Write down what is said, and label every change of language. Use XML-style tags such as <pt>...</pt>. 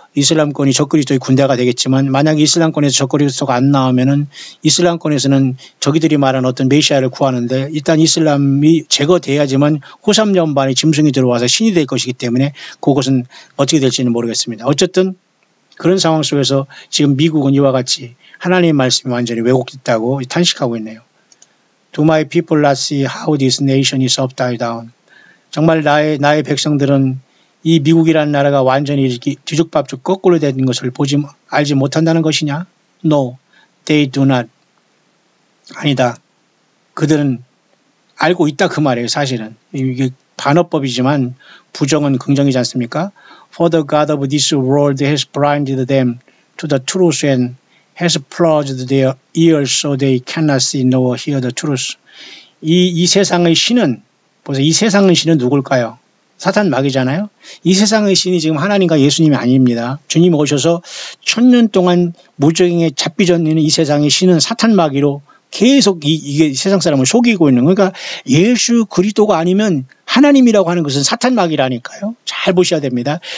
<ko>이슬람권이 적그리스도의 군대가 되겠지만 만약에 이슬람권에서 적그리스도가 안 나오면은 이슬람권에서는 저기들이 말하는 어떤 메시아를 구하는데 일단 이슬람이 제거돼야지만 호3년반의 짐승이 들어와서 신이 될 것이기 때문에 그것은 어떻게 될지는 모르겠습니다. 어쨌든 그런 상황 속에서 지금 미국은 이와 같이 하나님의 말씀이 완전히 왜곡됐다고 탄식하고 있네요.</ko> <en>Do my people not see how this nation is upside down?</en> <ko>정말 나의 백성들은 이 미국이라는 나라가 완전히 이렇게 뒤죽박죽 거꾸로 된 것을 알지 못한다는 것이냐?</ko> <en>No, they do not.</en> <ko>아니다. 그들은 알고 있다 그 말이에요. 사실은. 이게 반어법이지만 부정은 긍정이지 않습니까?</ko> <en>For the God of this world has blinded them to the truth and has closed their ears so they cannot see nor hear the truth.</en> <ko>이 세상의 신은, 보세요. 이 세상의 신은 누굴까요? 사탄 마귀잖아요. 이 세상의 신이 지금 하나님과 예수님이 아닙니다. 주님이 오셔서 1000년 동안 무적행에 잡히전는 이 세상의 신은 사탄 마귀로 계속 이게 세상 사람을 속이고 있는 거예요. 그러니까 예수 그리스도가 아니면 하나님이라고 하는 것은 사탄 마귀라니까요. 잘 보셔야 됩니다.</ko>